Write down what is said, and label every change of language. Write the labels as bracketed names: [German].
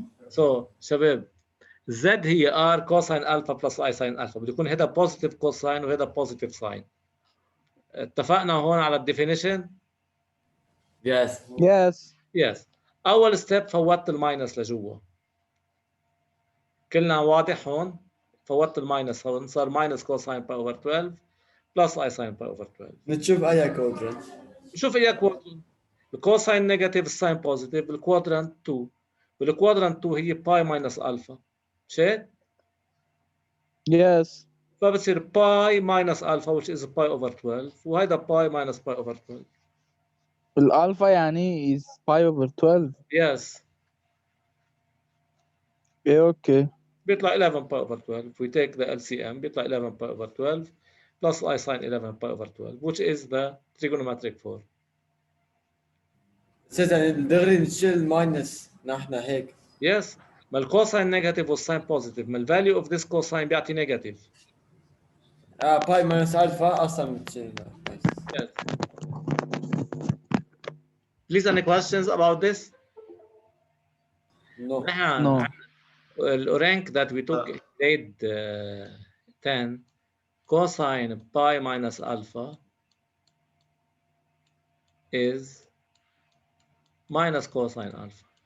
[English] So [Arabic] شباب [English] Z هي R cosine alpha plus I sin alpha [Arabic] بده يكون هذا [English] positive cosine [Arabic] وهذا [English] positive sine. [Arabic] اتفقنا هون على الديفينيشن؟ [English] Yes. yes Yes. [Arabic] أول ستيب فوتت الماينس لجوا. كلنا واضح هون؟ فوتت الماينس هون صار [English] minus cosine pi over 12 plus I sin pi over 12. [Arabic] نشوف أي كوادرنت. شوف إياه كوادرنت. الكوساين نيجاتيف الساين بوزيتيف بالكوادرنت 2. بالكوادرنت 2 هي باي ماينس ألفا. مش هيك؟ [English] yes [Arabic] فبصير باي ماينس ألفا [English] which is [Arabic] باي over 12 وهيدا باي ماينس باي over 12. الألفا يعني [English] is pi over 12 Yes. [Arabic] إيه أوكي بيطلع 11 باي over 12. [English] If we take the LCM [Arabic] بيطلع [English] 11 pi over 12 plus I sin 11 pi over 12 which is the trigonometric form. [Arabic] أساسا دغري نشيل ماينس نحن هيك. [English] Yes. [Arabic] ما الكوساين نيجاتيف والساين بوزيتيف ما الفاليو اوف ذيس كوساين بيعطي نيجاتيف. باي ماينس ألفا أصلا بتشيل. [English] Yes. Please any questions about this? No. no [Arabic] الرانك [English] that we took in grade 10 cosine pi minus alpha is minus cosine alpha.